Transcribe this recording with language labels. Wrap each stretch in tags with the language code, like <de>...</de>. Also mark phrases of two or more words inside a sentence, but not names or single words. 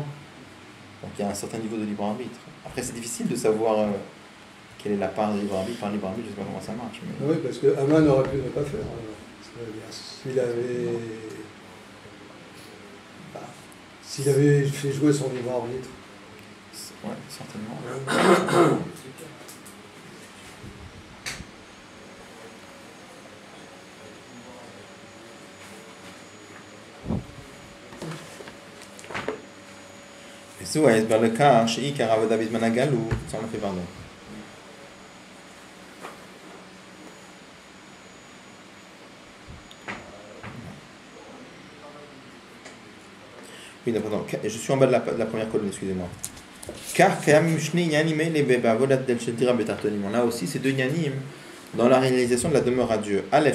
<fr>Donc il y a un certain niveau de libre arbitre. Après, c'est difficile de savoir quelle est la part de libre arbitre par libre arbitre, je ne sais pas comment ça marche. Mais... Oui, parce que Haman aurait pu ne pas faire. S'il avait fait jouer son libre arbitre. Oui, certainement.</fr> <he>וזהו ההסבר לכך שעיקר העבודה בזמן הגלות,</he> <fr>ça on l'a fait pardon. Oui, pardon, je suis en bas de la première colonne, excusez-moi. Car on a aussi ces deux yanim dans la réalisation de la demeure à Dieu.</fr>